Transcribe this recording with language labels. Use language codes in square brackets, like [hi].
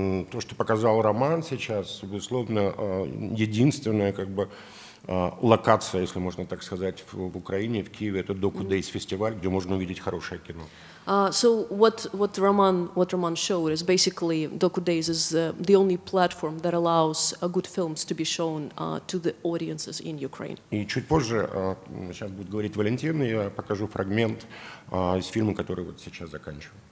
[ru] То, что показал Роман сейчас, безусловно, единственная как бы локация, если можно так сказать, в Украине, в Киеве, это Docudays фестиваль, где можно увидеть хорошее кино. [en] So what Roman showed is basically Docudays is the only platform that allows good films to be shown to the audiences in Ukraine. [ru] И чуть позже, сейчас будет говорить Валентин, я покажу фрагмент из фильма, который вот сейчас заканчиваю.